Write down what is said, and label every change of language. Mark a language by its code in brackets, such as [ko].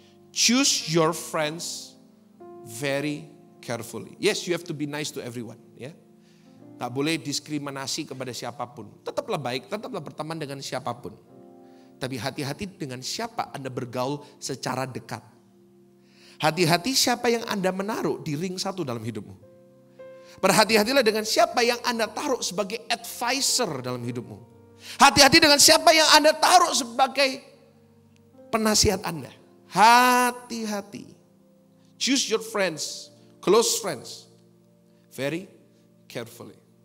[en] Choose your friends very carefully. Yes, you have to be nice to everyone. [id] Ya. Tak boleh diskriminasi kepada siapapun. Tetaplah baik, tetaplah berteman dengan siapapun. Tapi hati-hati dengan siapa Anda bergaul secara dekat. Hati-hati siapa yang Anda menaruh di ring satu dalam hidupmu. Berhati-hatilah dengan siapa yang Anda taruh sebagai advisor dalam hidupmu. Hati-hati dengan siapa yang Anda taruh sebagai penasihat Anda. Hati-hati. [en] Choose your friends, close friends, very carefully.